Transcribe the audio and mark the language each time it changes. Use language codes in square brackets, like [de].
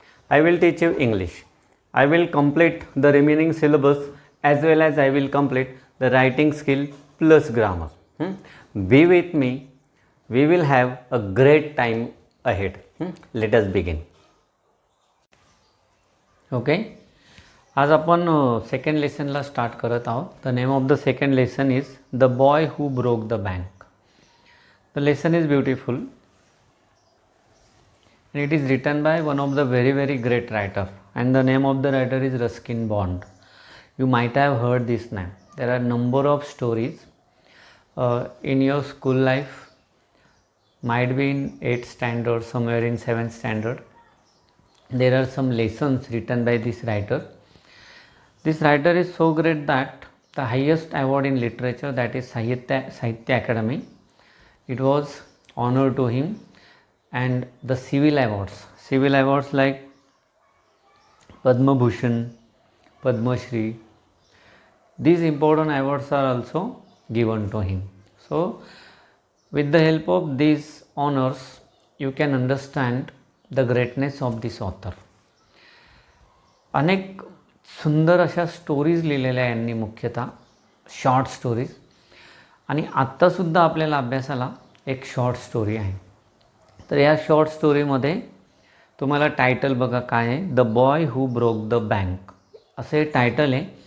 [en] I will teach you English. I will complete the remaining syllabus as well as I will complete the writing skill plus grammar. Be with me. We will have a great time ahead. Let us begin. Okay. [mr] आज आपण second लेसनला start करत आहोत. [en] The name of the second lesson is the boy who broke the bank. The lesson is beautiful and it is written by one of the very great writer, and the name of the writer is Ruskin Bond. You might have heard this name. There are number of stories in your school life, might be in 8th standard, somewhere in 7th standard. There are some lessons written by this writer. This writer is so great that the highest award in literature, that is Sahitya Academy, it was honored to him, and the civil awards like Padma Bhushan, Padma Shri, these important awards are also given to him. So with the help of these honors you can understand the greatness of this author. [mr] अनेक सुंदर अशा stories लिहिलेल्या यांनी, मुख्यतः short stories, आणि आत्तासुद्धा आपल्याला अभ्यासाला एक शॉर्ट स्टोरी आहे. तर या शॉर्ट स्टोरीमध्ये तुम्हाला टायटल बघा काय आहे, [en] the boy who broke the bank [mr] असे टायटल आहे.